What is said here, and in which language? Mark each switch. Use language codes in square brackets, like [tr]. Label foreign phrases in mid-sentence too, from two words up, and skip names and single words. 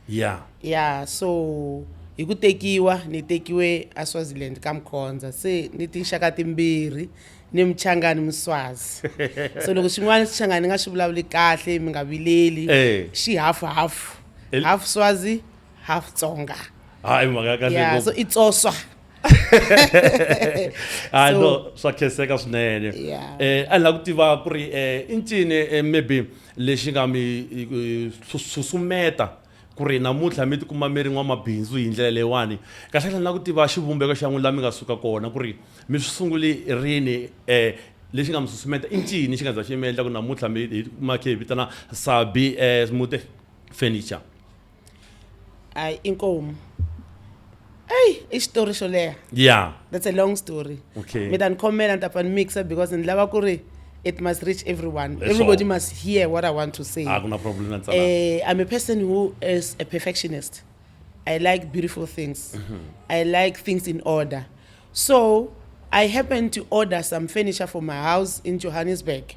[ts] so hi ku tekiwa ni tekiwe eSwaziland ka Mkhonza se ni tinxaka timbirhi ni Mchangani Mswazi so loko xin'wana Xichangani nga xi vulavuli kahle mi nga vileli xi [en] half Swazi half Tsonga [ts] hayi mhaka kahle [en] so it's also [ts] no swa khenseka swinene a ni lava ku tiva ku ri i ncini maybe lexi nga mi susumeta ku ri namuntlha mi tikuma mi ri n'wamabindzu hi ndlela leyiwani kahlekahle ni lava ku tiva xivumbeko xa n'wina laha mi nga suka kona ku ri mi swi sungule rini lexi nga mi susumeta i ncini xi nga za xi mi endla ku namuntlha hi kuma khe hi vitana Sabi Modern Furniture inkomu i xitori xo leha [en] that's a long story [ts] mi ta ni khomela ni ta pfa ni mixa because ni lava ku ri [en] it must reach everyone. Everybody must hear what I want to say. No problem. I'm a person who is a perfectionist. I like beautiful things. I like things in order. So I happened to order some furniture for my house in Johannesburg.